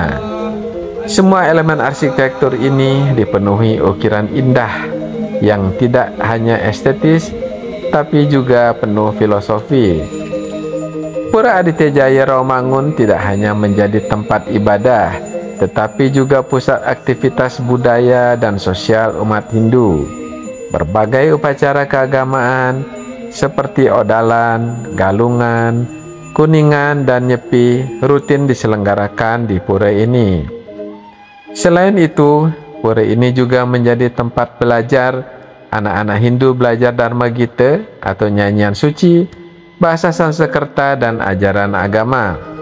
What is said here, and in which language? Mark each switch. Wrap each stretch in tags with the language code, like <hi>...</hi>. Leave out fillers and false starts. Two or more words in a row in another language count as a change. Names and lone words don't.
<id>Semua elemen arsitektur ini dipenuhi ukiran indah yang tidak hanya estetis tapi juga penuh filosofi. Pura Aditya Jaya Rawamangun tidak hanya menjadi tempat ibadah, tetapi juga pusat aktivitas budaya dan sosial umat Hindu. Berbagai upacara keagamaan seperti odalan, galungan, kuningan, dan nyepi rutin diselenggarakan di pura ini. Selain itu, pura ini juga menjadi tempat belajar anak-anak Hindu belajar Dharma Gita atau nyanyian suci, bahasa Sanskerta, dan ajaran agama.</id>